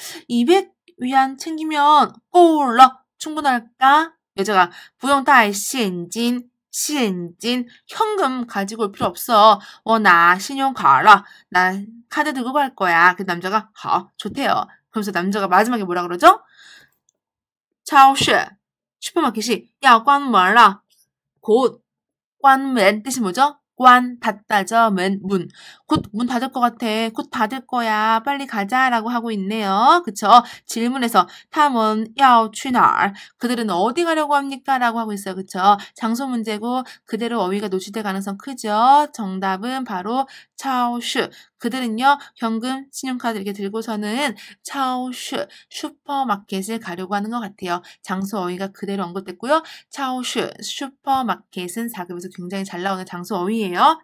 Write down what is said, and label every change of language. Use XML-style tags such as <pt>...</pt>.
<ko>200위안 챙기면</ko> <zh>够了.</zh> <ko>충분할까? 여자가</ko> <zh>不用带现金.</zh> <ko>现金, 현금 가지고 올 필요 없어.</ko> <zh>我拿信用卡了.</zh> <ko>나 카드 들고 갈 거야. 그 남자가 好, 좋대요. 그러면서 남자가 마지막에 뭐라 그러죠? 超市, 슈퍼마켓이</ko> <zh>要关门了.</zh> <ko>곧 关门 뜻이 뭐죠? 관, 닫다죠. 문. 곧 문 닫을 것 같아. 곧 닫을 거야. 빨리 가자라고 하고 있네요. 그쵸? 질문에서</ko> <zh>他们要去哪儿?</zh> <ko>그들은 어디 가려고 합니까? 라고 하고 있어요. 그쵸? 장소 문제고 그대로 어휘가 노출될 가능성 크죠? 정답은 바로 超市. 그들은요. 현금, 신용카드 이렇게 들고서는 超市, 슈퍼마켓을 가려고 하는 것 같아요. 장소 어휘가 그대로 언급됐고요. 超市, 슈퍼마켓은 4급에서 굉장히 잘 나오는 장소 어휘예요.</ko>